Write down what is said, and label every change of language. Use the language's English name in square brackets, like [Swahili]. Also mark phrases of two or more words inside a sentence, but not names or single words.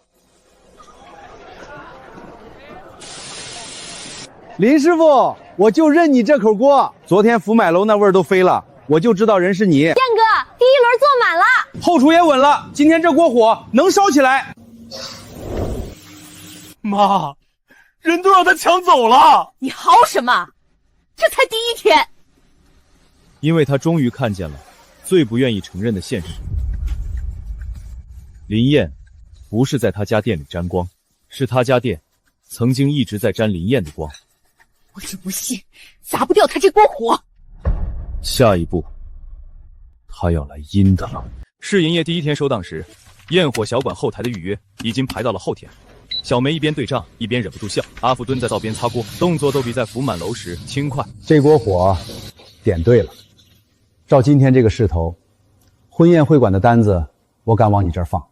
[Chinese] 林師傅，我就認你這口鍋。昨天福滿樓那味兒都飛了，我就知道人是你。燕哥，第1輪坐滿了，後廚也穩了，今天這鍋火能燒起來。媽，人都讓他搶走了。你嚎什麼？這才第1天。因為他終於看見了最不願意承認的現實。林燕不是在他家店裡沾光，是他家店曾經一直在沾林燕的光。我就不信砸不掉他這鍋火。下一步，他要來陰的了。試營業第1天收檔時，焰火小館後台的預約已經排到了後天。小梅一邊對賬一邊忍不住笑，阿福蹲在灶邊擦鍋，動作都比在福滿樓時輕快。這鍋火點對了，照今天這個勢頭，婚宴會館的單子我敢往你這兒放。